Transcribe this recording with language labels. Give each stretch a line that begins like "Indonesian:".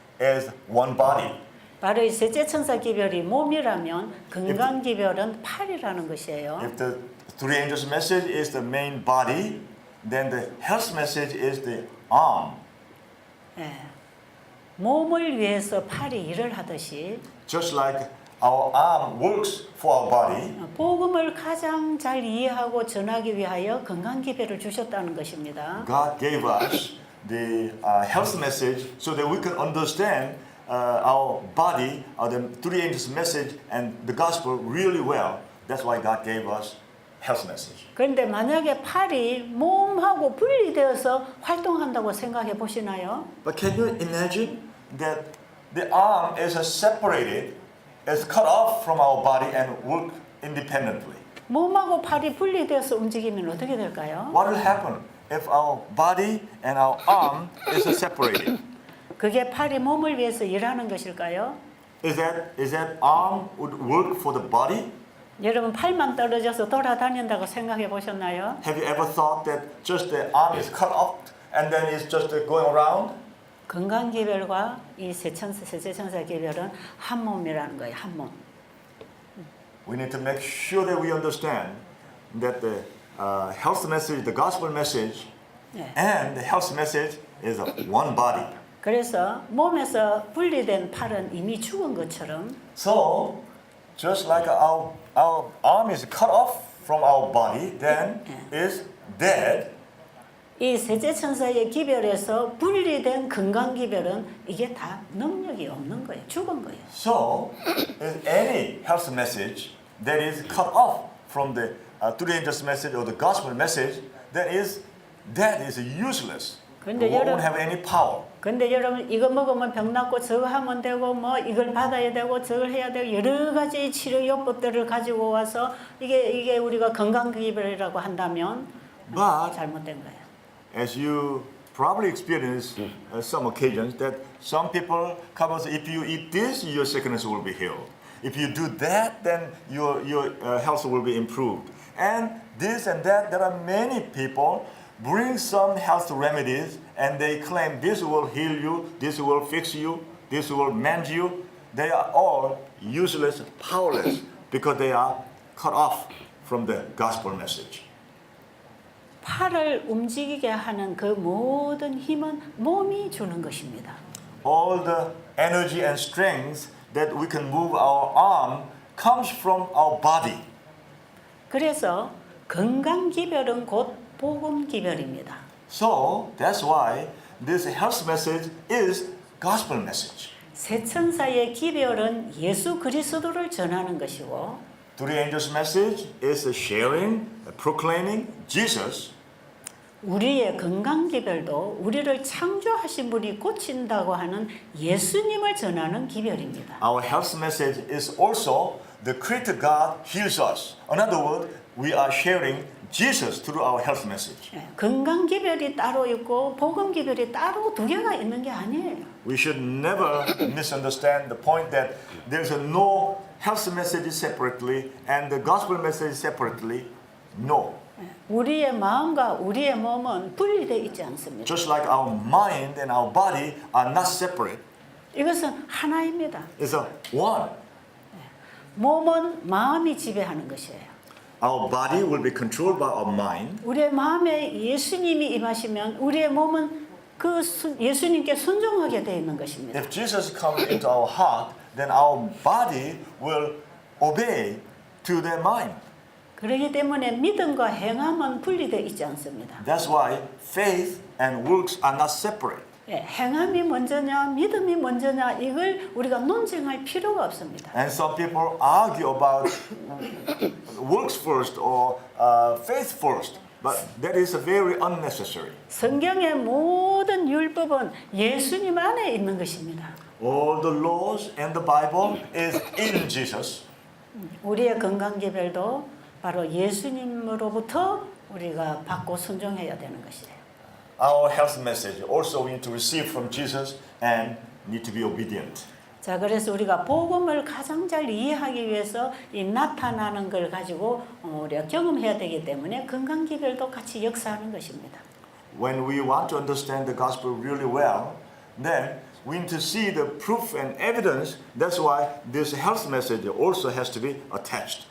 English: as one body.
Korean: 바로 이 셋째 천사 기별이 몸이라면 건강 기별은 팔이라는 것이에요.
English: If the three angels' message is the main body, then the health message is the arm.
Korean: 예. 몸을 위해서 팔이 일을 하듯이
English: Just like our arm works for our body,
Korean: 복음을 가장 잘 이해하고 전하기 위하여 건강 기별을 주셨다는 것입니다.
English: God gave us the health message so that we can understand our body, the three angels' message and the gospel really well. That's why God gave us health message.
Korean: 그런데 만약에 팔이 몸하고 분리되어서 활동한다고 생각해 보시나요?
English: But can you imagine that the arm is separated, is cut off from our body and work independently?
Korean: 몸하고 팔이 분리되어서 움직이면 어떻게 될까요?
English: What will happen if our body and our arm is separated?
Korean: 그게 팔이 몸을 위해서 일하는 것일까요?
English: Is that arm would work for the body?
Korean: 여러분 팔만 떨어져서 돌아다닌다고 생각해 보셨나요?
English: Have you ever thought that just the arm is cut off and then it's just going around?
Korean: 건강 기별과 이 셋째 천사 기별은 한 몸이라는 거예요. 한 몸.
English: We need to make sure that we understand that the health message, the gospel message,
Korean: 네.
English: and the health message is one body.
Korean: 그래서 몸에서 분리된 팔은 이미 죽은 것처럼
English: So, just like our arm is cut off from our body, then is dead.
Korean: 이 셋째 천사의 기별에서 분리된 건강 기별은 이게 다 능력이 없는 거예요. 죽은 거예요.
English: So, is any health message that is cut off from the three angels message or the gospel message, that is useless. It
Korean: 근데
English: won't have any power.
Korean: 근데 여러분 이거 먹으면 병 낫고 저거 하면 되고 뭐 이걸 받아야 되고 저걸 해야 되고 여러 가지 치료요법들을 가지고 와서 이게 우리가 건강 기별이라고 한다면
English: But
Korean: 잘못된 거예요.
English: as you probably experience some occasions that some people come and say, if you eat this, your sickness will be healed. If you do that, then your health will be improved. And this and that, there are many people bring some health remedies and they claim this will heal you, this will fix you, this will mend you. They are all useless, powerless because they are cut off from the gospel message.
Korean: 팔을 움직이게 하는 그 모든 힘은 몸이 주는 것입니다.
English: All the energy and strength that we can move our arm comes from our body.
Korean: 그래서 건강 기별은 곧 복음 기별입니다.
English: So that's why this health message is gospel message.
Korean: 새 천사의 기별은 예수 그리스도를 전하는 것이고
English: Three angels message is sharing, proclaiming Jesus.
Korean: 우리의 건강 기별도 우리를 창조하신 분이 고친다고 하는 예수님을 전하는 기별입니다.
English: Our health message is also the creator God heals us. In other words, we are sharing Jesus through our health message.
Korean: 건강 기별이 따로 있고 복음 기별이 따로 두 개가 있는 게 아니에요.
English: We should never misunderstand the point that there's no health message separately and the gospel message separately. No.
Korean: 우리의 마음과 우리의 몸은 분리되어 있지 않습니다.
English: Just like our mind and our body are not separate,
Korean: 이것은 하나입니다.
English: it's a one.
Korean: 몸은 마음이 지배하는 것이에요.
English: Our body will be controlled by our mind.
Korean: 우리의 마음에 예수님이 임하시면 우리의 몸은 그 예수님께 순종하게 되어 있는 것입니다.
English: If Jesus comes into our heart, then our body will obey to their mind.
Korean: 그렇기 때문에 믿음과 행함은 분리되어 있지 않습니다.
English: That's why faith and works are not separate.
Korean: 예, 행함이 먼저냐 믿음이 먼저냐 이걸 우리가 논쟁할 필요가 없습니다.
English: And some people argue about works first or faith first, but that is very unnecessary.
Korean: 성경의 모든 율법은 예수님 안에 있는 것입니다.
English: All the laws and the Bible is in Jesus.
Korean: 우리의 건강 기별도 바로 예수님으로부터 우리가 받고 순종해야 되는 것이에요.
English: Our health message also we need to receive from Jesus and need to be obedient.
Korean: 자, 그래서 우리가 복음을 가장 잘 이해하기 위해서 이 나타나는 걸 가지고 우리가 경험해야 되기 때문에 건강 기별도 같이 역사하는 것입니다.
English: When we want to understand the gospel really well, then we need to see the proof and evidence. That's why this health message also has to be attached.